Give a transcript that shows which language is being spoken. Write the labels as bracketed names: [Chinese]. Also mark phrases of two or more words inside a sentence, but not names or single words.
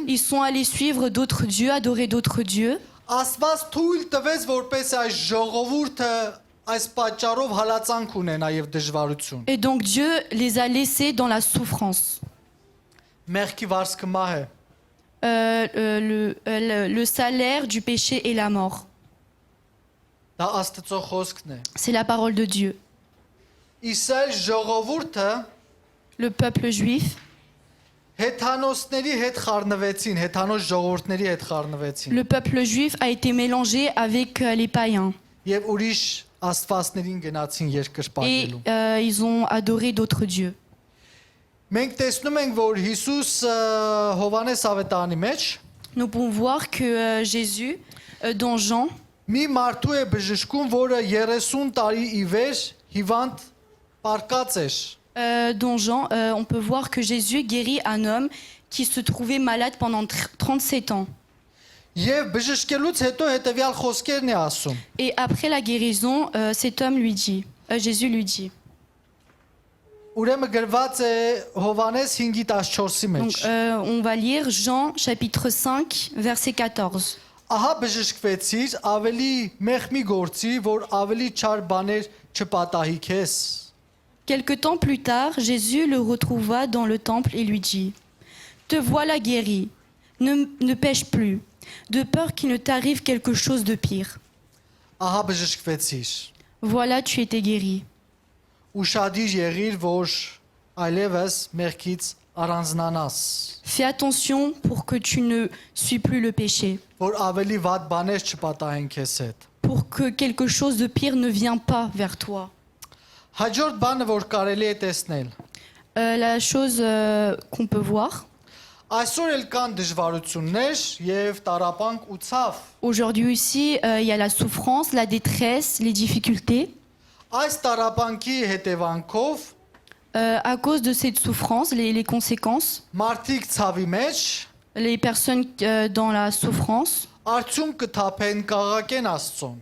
[French] Ils sont allés suivre d'autres dieux, adorer d'autres dieux. [Armenian] Աստված թույլ տվեց, որպես այս ժողովուրդը այս պատճառով հալածանք ունենա եւ դժվարություն։ [French] Et donc Dieu les a laissés dans la souffrance. [Armenian] Մեղքի վարձքը մահ է։ [French] Le salaire du péché est la mort. [Armenian] Դա Աստծո խոսքն է։ [French] C'est la parole de Dieu. [Armenian] Իսրայել ժողովուրդը [French] Le peuple juif, [Armenian] հեթանոսների հետ խառնվեցին, հեթանոս ժողովուրդների հետ խառնվեցին [French] le peuple juif a été mélangé avec les païens. [Armenian] եւ ուրիշ աստվածներին գնացին [French] Et [Armenian] երկրպագելու։ [French] ils ont adoré d'autres dieux. [Armenian] Մենք տեսնում ենք, որ Հիսուս Հովանես ավետարանի մեջ [French] Nous pouvons voir que Jésus, dans Jean, [Armenian] մի մարդու է բժշկում, որը 30 տարի ի վեր հիվանդ պարկած էր։ [French] dans Jean, on peut voir que Jésus guérit un homme qui se trouvait malade pendant 37 ans. [Armenian] Եվ բժշկելուց հետո հետեւյալ խոսքերն է ասում. [French] Et après la guérison, cet homme lui dit, Jésus lui dit. [Armenian] Ուրեմն գրված է Հովանես 5:14-ի [French] Donc, [Armenian] մեջ։ [French] on va lire Jean chapitre 5, verset 14. [Armenian] Ահա բժշկվեցիր, ավելի մեղմի գործի, որ ավելի չար բաներ չպատահի քեզ։ [French] Quelque temps plus tard, Jésus le retrouva dans le temple et lui dit, te voilà guéri, ne pêche plus, de peur qu'il ne t'arrive quelque chose de pire. [Armenian] Ահա բժշկվեցիր։ [French] Voilà, tu étais guéri. [Armenian] Ուշադիր եղիր, որ այլևս մեղքից առանձնանաս, [French] Fais attention pour que tu ne suis plus le péché, [Armenian] որ ավելի վատ բաներ չպատահեն քեզ հետ։ [French] pour que quelque chose de pire ne vienne pas vers toi. [Armenian] Հաջորդ բանը, որ կարելի է տեսնել, [French] La chose qu'on peut voir, [Armenian] այսօր էլ կան դժվարություններ եւ տարապանք ու ցավ։ [French] aujourd'hui ici, il y a la souffrance, la détresse, les difficultés. [Armenian] Այս տարապանքի հետևանքով [French] À cause de cette souffrance, les conséquences, [Armenian] մարդիկ ցավի մեջ [French] les personnes dans la souffrance, [Armenian] արդյունք կթափեն կաղակեն Աստծուն։